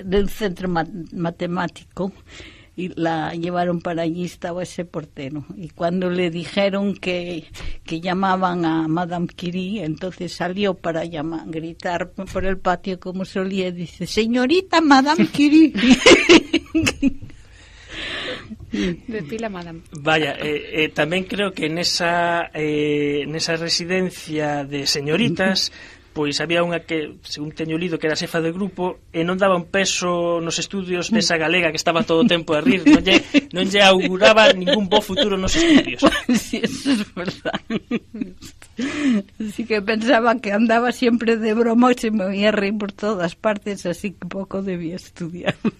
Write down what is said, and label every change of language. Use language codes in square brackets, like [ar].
[es] centro matemático, y la llevaron para allí, estaba ese portero, y cuando le dijeron que llamaban a Madame Curie, entonces salió para gritar por el patio como solía, y dice: señorita Madame Curie. [gl] Decila, Madame. Vaya, tamén creo que nesa residencia de señoritas pois había unha que, según teño lido, que era xefa de grupo e non daba un peso nos estudios desa galega que estaba todo o tempo a rir, non lle auguraba ningún bo futuro nos estudios. [es] Sí, eso es verdad. Así que pensaba que andaba siempre de broma y se me oía reír por todas partes, así que pouco debía estudiar.